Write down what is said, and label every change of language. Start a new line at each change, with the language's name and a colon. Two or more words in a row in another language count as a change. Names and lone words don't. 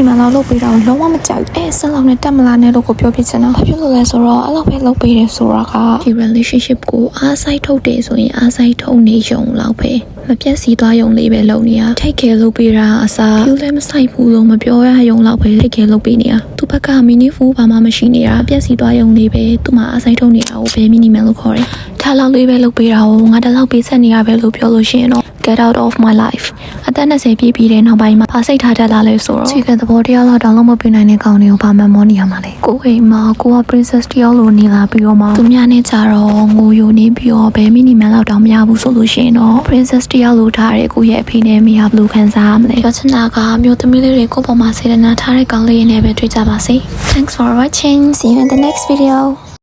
Burmese: မန်လောက်လုပ်ပေးတာလုံးဝမကြောက်ဘူး။ဆက်လောက်နဲ့တက်မလာနဲ့လို့ကိုပြောပြချင်တာ။ဘာဖြစ်လို့လဲဆိုတော့အဲ့လောက်ပဲလုပ်ပေးတယ်ဆိုတာကဒီ relationship ကိုအားဆိုင်ထုတ်တယ်ဆိုရင်အားဆိုင်ထုတ်နေရုံလောက်ပဲမပြတ်စီသွားရုံလေးပဲ လုပ်နေရ
English: take care
Burmese: လုပ်ပေးတာအစား you လည်းမဆိုင်ဘူးလို့မပြောရရုံလောက်ပဲ
English: take care
Burmese: လုပ်ပေးနေရသူဘက်က meaningful ဘာမှမရှိနေတာပြတ်စီသွားရုံလေးပဲသူမှအား ဆိုင်ထုတ်နေတာကိုဘယ် minimum လို့ခေါ်တယ်ဒါလောက်လေးပဲလုပ်ပေးတာကိုငါတလောက်ပေးဆက်နေရပဲလို့ပြောလို့ရှိရင်တော့
English: get out of my life
Burmese: အ သက်20ပြည့်ပြီးတဲ့နောက်ပိုင်းမှာပါစိတ်ထားတတ်လာလဲဆိုတော့ခြေကသဘောတရားလောက်တောင်လုံးမပေးနိုင်တဲ့ကောင်တွေကိုဘာမှမောနေရမှာလဲကိုအိမ်မှာကိုက princess တယောက်လိုနေလာပြီးတော့မှသူများနဲ့ကြတော့ငိုယိုနေပြီးတော့ဘယ် minimum လောက်တောင်မရဘူးဆိုလို့ရှိရင်တော့ princess တယောက်လိုထားတဲ့ကိုရဲ့အဖေနဲ့မိဟာဘယ်လိုခံစားရမလဲပြောချင်တာကမျိုးသမီးလေးတွေကိုပေါ်မှာစေတနာထားတဲ့ကောင်လေးတွေနဲ့ပဲတွေ့ကြပါစေ
English: Thanks for watching see you in the next video